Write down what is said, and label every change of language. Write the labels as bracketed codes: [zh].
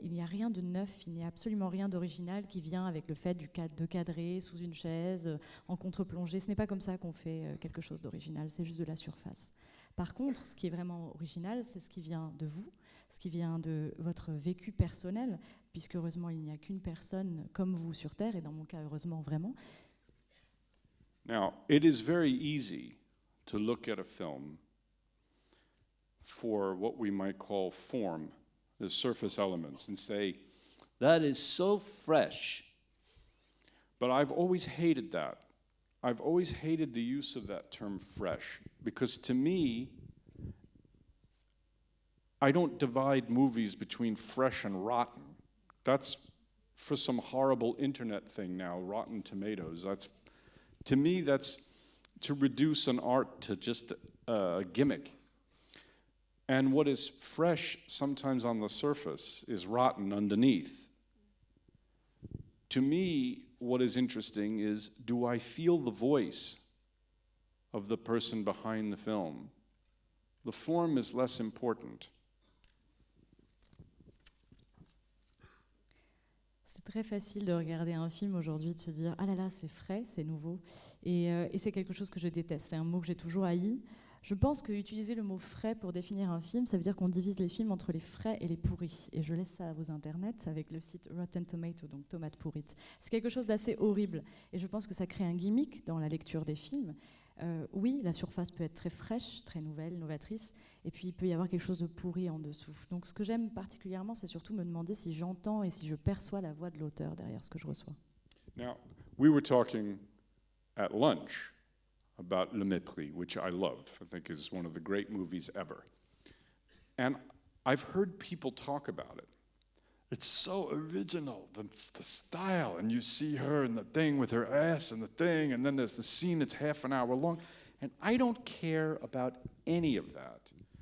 [fr] Il n'y a rien de neuf, il n'y a absolument rien d'original qui vient avec le fait de cadrer sous une chaise, en contre-plongée. Ce n'est pas comme ça qu'on fait quelque chose d'original, c'est juste de la surface. Par contre, ce qui est vraiment original, c'est ce qui vient de vous, ce qui vient de votre vécu personnel, puisque heureusement il n'y a qu'une personne comme vous sur Terre, et dans mon cas heureusement vraiment. [en] Now, it is very easy to look at a film for what we might call form, the surface elements, and say, that is so fresh. But I've always hated that. I've always hated the use of that term fresh, because to me, I don't divide movies between fresh and rotten. That's for some horrible internet thing now, Rotten Tomatoes. To me, that's to reduce an art to just a gimmick. And what is fresh sometimes on the surface is rotten underneath. To me, what is interesting is, do I feel the voice of the person behind the film? The form is less important. [fr] C'est très facile de regarder un film aujourd'hui, de se dire « Ah là là, c'est frais, c'est nouveau ». Et c'est quelque chose que je déteste. C'est un mot que j'ai toujours haï. Je pense qu'utiliser le mot frais pour définir un film, ça veut dire qu'on divise les films entre les frais et les pourris. Et je laisse ça à vos internets avec le site Rotten Tomato, donc tomates pourrites. C'est quelque chose d'assez horrible. Et je pense que ça crée un gimmick dans la lecture des films. Oui, la surface peut être très fraîche, très nouvelle, novatrice, et puis il peut y avoir quelque chose de pourri en dessous. Donc ce que j'aime particulièrement, c'est surtout me demander si j'entends et si je perçois la voix de l'auteur derrière ce que je reçois. [en] Now, we were talking at lunch about Le Mépris, which I love. I think is one of the great movies ever. And I've heard people talk about it. It's so original, the style, and you see her and the thing with her ass and the thing, and then there's the scene that's half an hour long, and I don't care about any of that.